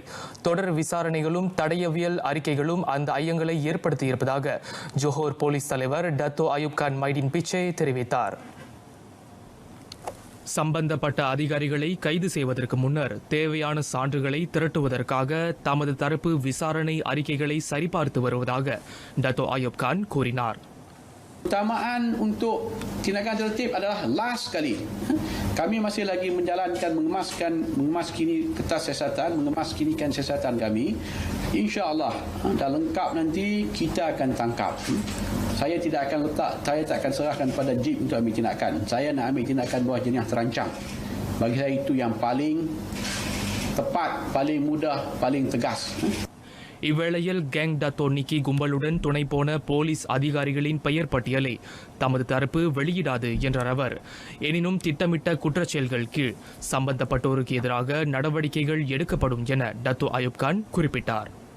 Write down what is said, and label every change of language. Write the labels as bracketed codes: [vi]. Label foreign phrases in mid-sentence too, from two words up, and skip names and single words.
[ta] தொடர் விசாரணைகளும் தடயவியல் அறிக்கைகளும் அந்த ஐயங்களை ஏற்படுத்தியிருப்பதாக ஜோஹோர் போலீஸ் தலைவர் டத்தோ அயூப் கான் மைடின் பிச்சே தெரிவித்தார். சம்பந்தப்பட்ட அதிகாரிகளை கைது செய்வதற்கு முன்னர் தேவையான சான்றுகளை திரட்டுவதற்காக தமது தரப்பு விசாரணை அறிக்கைகளை சரிபார்த்து வருவதாக டத்தோ அயூப் கான் கூறினார். [ms] Utamaan untuk tindakan tertib adalah last sekali. Kami masih lagi menjalankan mengemaskini kertas siasatan, mengemaskinikan siasatan kami. Insya-Allah dah lengkap nanti kita akan tangkap. Saya tak akan serahkan pada jeep untuk ambil tindakan. Saya nak ambil tindakan bawah jenayah terancam. Bagi saya itu yang paling tepat, paling mudah, paling tegas. [ta] இவ்வேளையில் கேங் டத்தோ நிக்கி கும்பலுடன் துணை போன போலீஸ் அதிகாரிகளின் பெயர் பட்டியலை தமது தரப்பு வெளியிடாது என்றார் அவர். எனினும் திட்டமிட்ட குற்றச்செயல்கள் கீழ் சம்பந்தப்பட்டோருக்கு எதிராக நடவடிக்கைகள் எடுக்கப்படும் என டத்தோ அயூப் கான் குறிப்பிட்டார்.